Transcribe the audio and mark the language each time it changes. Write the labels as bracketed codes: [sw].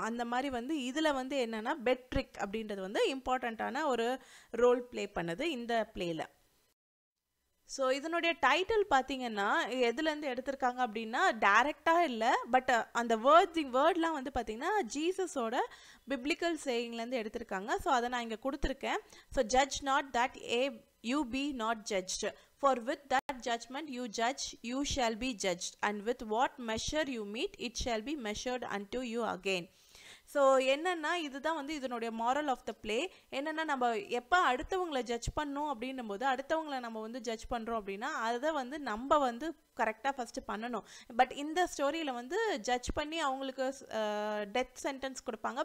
[ta] அந்த மாதிரி வந்து இதில் வந்து என்னென்னா பெட் ட்ரிக் அப்படின்றது வந்து இம்பார்ட்டண்ட்டான ஒரு ரோல் ப்ளே பண்ணுது இந்த பிளேயில். ஸோ இதனுடைய டைட்டில் பார்த்தீங்கன்னா எதுலேருந்து எடுத்திருக்காங்க அப்படின்னா டைரெக்டாக இல்லை, பட் அந்த வேர்ட்லாம் வந்து பார்த்தீங்கன்னா ஜீசஸோட பிப்ளிக்கல் சேயிங்லேருந்து எடுத்திருக்காங்க. ஸோ அதை நான் இங்கே கொடுத்துருக்கேன். [en] So judge not that you be not judged, for with that judgment you judge you shall be judged, and with what measure you meet it shall be measured unto you again. [ta] So என்னென்னா இதுதான் வந்து இதனுடைய moral of the play. என்னென்னா நம்ம எப்போ அடுத்தவங்களை judge பண்ணோம் அப்படின்னும் போது அடுத்தவங்களை நம்ம வந்து ஜட்ஜ் பண்ணுறோம் அப்படின்னா அதை வந்து நம்ம வந்து கரெக்டாக ஃபஸ்ட்டு பண்ணணும். பட் இந்த ஸ்டோரியில் வந்து ஜட்ஜ் பண்ணி அவங்களுக்கு டெத் சென்டென்ஸ் கொடுப்பாங்க.